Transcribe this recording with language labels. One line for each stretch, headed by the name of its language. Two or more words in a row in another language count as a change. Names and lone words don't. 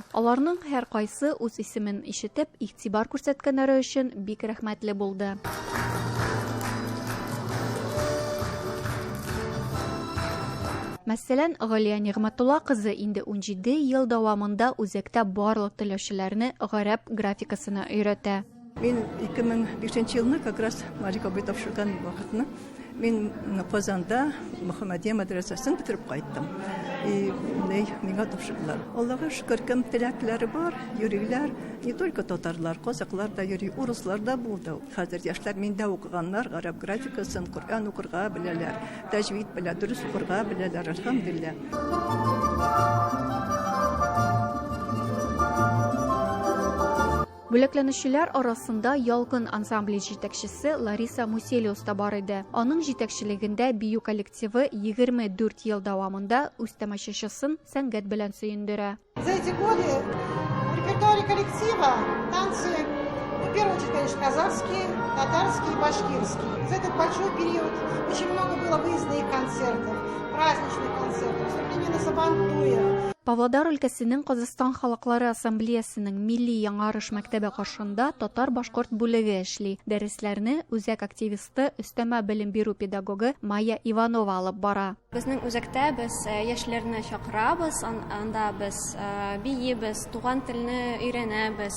Tatar: Аларның һәр кайсы үз исемен ишетеп, игътибар күрсәткәннәре өчен бик рәхмәтле булды. Мәсәлән, Галия Нигъмәтулла кызы инде 17 ел дәвамында үзәктә барлык теләүчеләрне гарәп графикасына өйрәтә. Мен 2005 елны
Russian: как раз
Tatar: Марика тапшырган вакытны мен Казанда Мөхәммәдия мәдрәсәсен бетереп кайттым. Миңа тапшырдылар. Аллага шөкер, кем теләкләре бар, йөриләр,
Russian: не только
Tatar: татарлар, казаклар да йөри, урыслар да булды. Хәзер яшьләр миндә укыганнар гарәп графикасын, Коръән укырга беләләр, тәҗвид белән дөрес укырга беләләр, әлхәмдүлилләh. Бүләкләнүчеләр арасында Ялкын ансамбле җитәкчесе Лариса Муселиус та бар иде. Аның җитәкчелегендә бию коллективы 24 ел дәвамында үз тамашачысын сәнгать белән сөендерә.
Russian: За эти годы в репертуаре коллектива танцы, в первую очередь, конечно, казахские, татарские и башкирские. За этот большой период очень много было выездных концертов, праздничных концертов, выступления на Сабантуе.
Tatar: Павлодар өлкәсенең Казакстан халыклары ассамблеясының милли яңарыш мәктәбе каршында татар-башкорт бүлеге эшли. Дәресләрне үзәк активисты, өстәмә белем бирү педагогы Майя Иванова алып бара. Безнең үзәктә без яшьләрне чакырабыз, анда без биебез, туган телне өйрәнәбез.